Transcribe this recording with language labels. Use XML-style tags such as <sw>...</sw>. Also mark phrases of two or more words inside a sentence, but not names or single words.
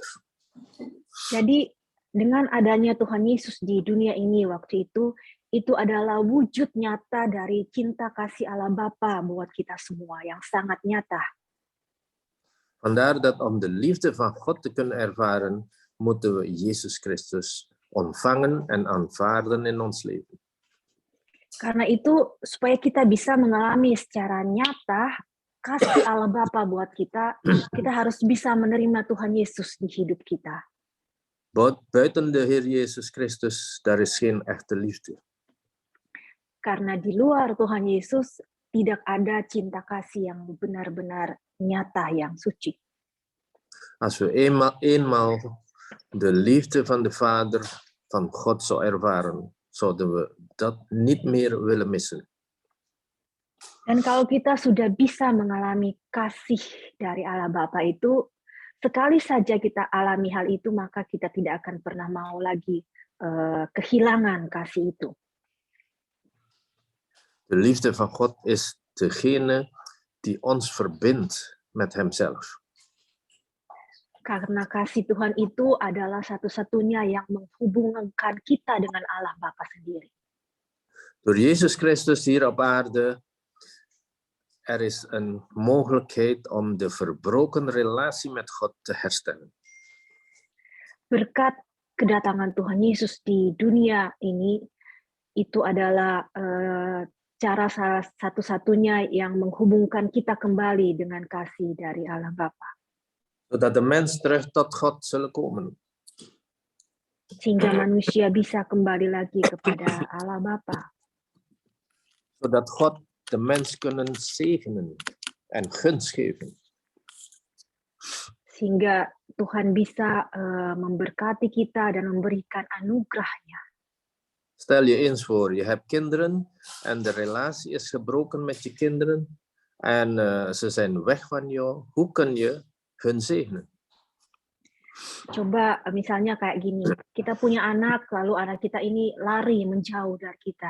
<id>Jadi dengan adanya Tuhan Yesus di dunia ini waktu itu adalah wujud nyata dari cinta kasih Allah Bapa buat kita semua yang sangat nyata.</id> <nl>Vandaar dat om de liefde van God te kunnen ervaren, moeten we Jezus Christus ontvangen en aanvaarden in ons leven.</nl> <id>Karena itu, supaya kita bisa mengalami secara nyata kasih Allah Bapa buat kita harus bisa menerima Tuhan Yesus di hidup kita.</id> <nl>Buiten de Heer Jezus Christus, daar is geen echte liefde.</nl> <id>Karena di luar Tuhan Yesus, tidak ada cinta kasih yang benar-benar nyata, yang suci.</id> <nl>Als we eenmaal de liefde van de Vader, van God zou ervaren, zouden we dat niet meer willen missen.</nl> <id>Dan kalau kita sudah bisa mengalami kasih dari Allah Bapa itu, sekali saja kita alami hal itu, maka kita tidak akan pernah mau lagi kehilangan kasih itu.</id> <nl>De liefde van God is degene die ons verbindt met Hemzelf.</nl> <id>Karena kasih Tuhan itu adalah satu-satunya yang menghubungkan kita dengan Allah Bapa sendiri.</id> <nl>Door Jezus Christus hier op aarde, er is een mogelijkheid om de verbroken relatie met God te herstellen.</nl> <id>Berkat kedatangan Tuhan Yesus di dunia ini, itu adalah cara salah satu-satunya yang menghubungkan kita kembali dengan kasih dari Allah Bapa.</id> <nl>Zodat de mens terug tot God zullen komen.</nl> <id>Sehingga manusia bisa kembali lagi kepada Allah Bapa.</id> <nl>Zodat God de mens kunnen zegenen en gunst geven.</nl> <id>Sehingga Tuhan bisa memberkati kita dan memberikan anugerahnya.</id> <nl>Stel je eens voor, je hebt kinderen en de relatie is gebroken met je kinderen en ze zijn weg van jou. Hoe kun je hun zegenen?</nl> <id>Coba misalnya kayak gini, kita punya anak, lalu anak kita ini lari menjauh dari kita.</id>